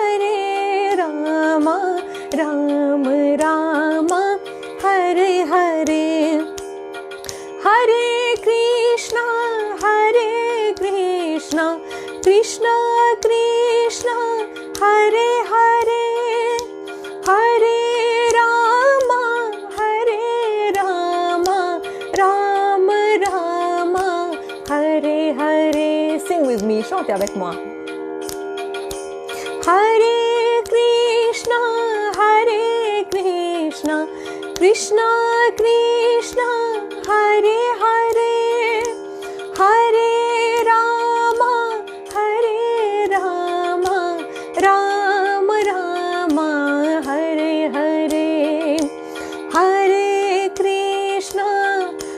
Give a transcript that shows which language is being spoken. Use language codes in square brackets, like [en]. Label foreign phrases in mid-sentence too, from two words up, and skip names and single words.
[sa] Rama Rama, Hare Hare, Hare Krishna, Krishna Krishna, Hare Hare, Hare Rama, Rama Rama, Hare Hare. [en] Sing with me, [fr] chantez avec moi. [sa] Hare Krishna, Krishna Krishna, Hare Hare, Hare Rama, Rama Rama, Hare Hare, Hare Krishna,